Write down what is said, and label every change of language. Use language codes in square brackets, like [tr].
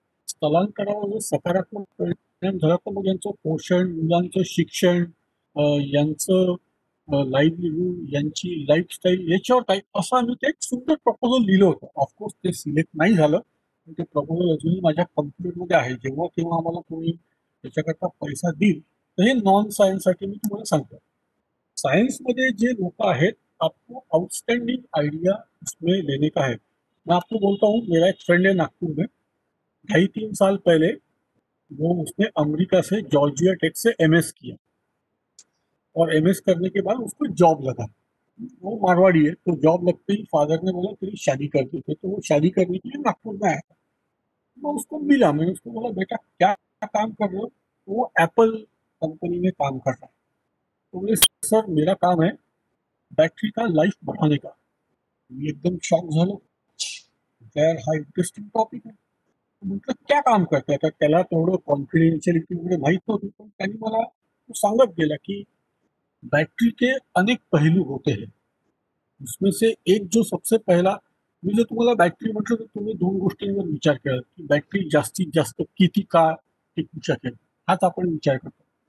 [mr] स्थलांतरावर जर सकारात्मक परिणाम झाला तर मग यांचं पोषण, मुलांचं शिक्षण, यांचं लाईव्हलीहूड, यांची लाईफस्टाईल याच्यावर काही असं आम्ही ते एक सुंदर प्रपोजल लिहिलं होतं. ऑफकोर्स ते सिलेक्ट नाही झालं, पण ते प्रपोजल अजूनही माझ्या कम्प्युटरमध्ये आहे. जेव्हा केव्हा आम्हाला कोणी त्याच्याकरता पैसा देईल, तर हे नॉन सायन्ससाठी मी तुम्हाला सांगतो. [hi] साइंस में जो लोग हैं, आपको आउटस्टैंडिंग आइडिया उसमें लेने का है. मैं आपको बोलता हूँ, मेरा एक फ्रेंड है नागपुर में, 2.5-3 साल पहले वो उसने अमेरिका से जॉर्जिया टेक से एमएस किया, और एमएस करने के बाद उसको जॉब लगा. वो मारवाड़ी है, तो जॉब लगते ही फादर ने बोला तेरी शादी कर देते, तो वो शादी करने के लिए नागपुर में आया था. मैं उसको मिला, मैंने उसको बोला बेटा क्या काम कर रहे हो? तो वो एप्पल कंपनी में काम कर रहा है. तो बोले सर मेरा काम है बैटरी का लाइफ बढ़ाने का. [mr] मी एकदम शॉक झालो. यार हा इंटरेस्टिंग टॉपिक आहे. म्हटलं [hi] क्या काम करते. [mr] आता त्याला तेवढं कॉन्फिडेन्शियलिटी वगैरे माहीत नव्हती, पण त्यांनी मला तो सांगत गेला की [hi] बैटरी के अनेक पहलू होते हैं. [mr] उसमें से एक जो सबसे पहला, मी जर तुम्हाला बॅटरी म्हटलं तर तुम्ही 2 गोष्टींवर विचार केला की बॅटरी जास्तीत जास्त किती काळ टिकू शकेल, हाच आपण विचार करतो.